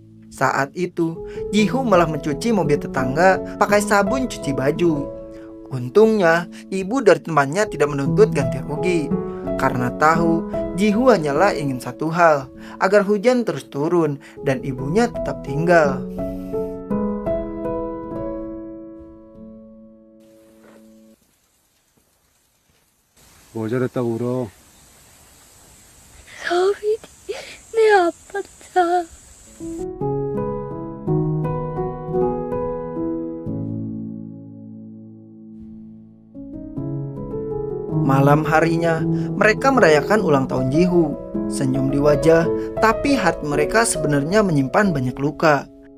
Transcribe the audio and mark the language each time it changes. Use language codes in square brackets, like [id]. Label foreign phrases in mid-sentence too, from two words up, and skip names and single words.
[id] Saat itu, Jihu malah mencuci mobil tetangga pakai sabun cuci baju. Untungnya, ibu dari temannya tidak menuntut ganti rugi. Karena tahu, Jihu hanyalah ingin satu hal, agar hujan terus turun dan ibunya tetap tinggal. [ko] 뭐 저랬다고 울어? 서빈이 내 아팠다. [id] Malam harinya, mereka merayakan ulang tahun Jihu. Senyum di wajah, tapi hati mereka sebenarnya menyimpan banyak luka.